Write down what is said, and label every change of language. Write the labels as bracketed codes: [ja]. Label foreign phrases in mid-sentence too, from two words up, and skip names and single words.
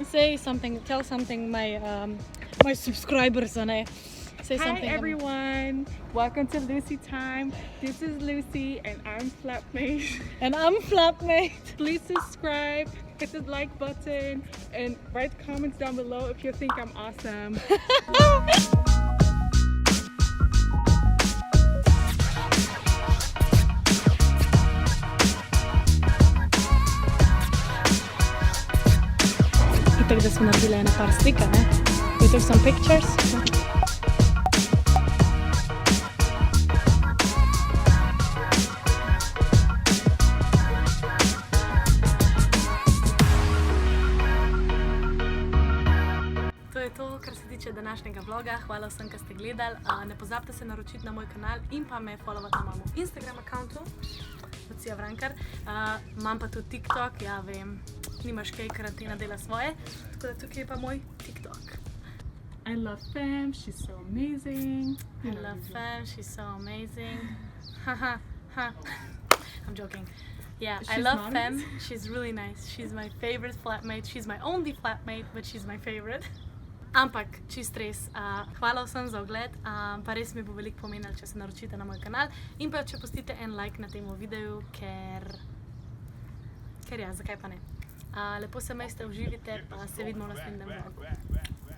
[en] Say something, tell something my subscribers on it. Say something. Hi everyone, welcome to Lucy Time. This is Lucy and I'm flatmate. And I'm flatmate. Please subscribe, hit the like button and write comments down below if you think I'm awesome. [sl] Itak, da smo naredili ene par slika, ne? [en] We took some pictures. [sl] To je to, kar se tiče današnjega vloga. Hvala vsem, ki ste gledali. Ne pozabite se naročiti na moj kanal in pa me followati na mojem Instagram accountu, Lucija Vrankar. Imam pa tudi TikTok, ja vem, nimaš kaj, karantena dela svoje. Tako da tukaj je pa moj TikTok. [en] I love Fem, she's so amazing. I love Fem, she's so amazing. I'm joking. Yeah, I love Fem, she's really nice. She's my favorite flatmate. She's my only flatmate, but she's my favorite. [sl] Ampak, čist res, hvala vsem za ogled, pa res mi bo veliko pomenilo, če se naročite na moj kanal in pa če pustite en like na temu videu, ker ja, zakaj pa ne. Lepo se imejte, uživite, pa se vidimo v naslednjem vlogu.